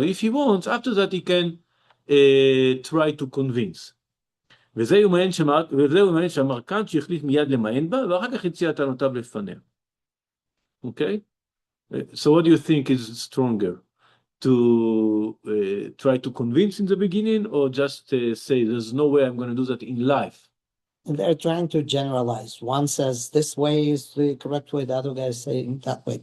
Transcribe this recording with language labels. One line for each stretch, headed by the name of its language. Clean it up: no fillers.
English: If he wants, after that he can try to convince.
Hebrew: וזה יומען שאמר כאן שהחליט מיד למען בה, ואחר כך הציע טענותיו לפניה.
English: Okay? So what do you think is stronger? To try to convince in the beginning, or just say there's no way I'm going to do that in life? And they're trying to generalize. One says this way is the correct way, the other guy is saying that way.